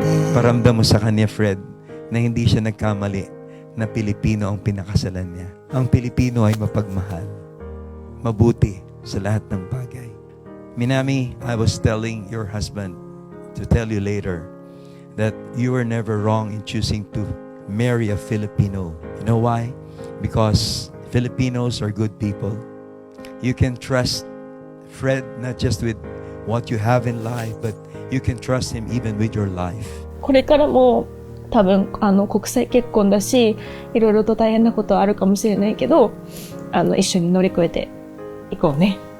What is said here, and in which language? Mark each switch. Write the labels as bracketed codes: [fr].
[tl] Paramdam mo sa kanya, Fred, na hindi siya nagkamali, na Pilipino ang pinakasalan niya. Ang Pilipino ay mapagmahal, mabuti sa lahat ng bagay. [en] Minami, I was telling your husband to tell you later that you were never wrong in choosing to marry a Filipino. You know why? Because Filipinos are good people. You can trust Fred not just with what you have in life, but you can trust him even with your life. [ja] これからも多分国際結婚だし、いろいろと大変なことはあるかもしれないけど、一緒に乗り越えていこうね。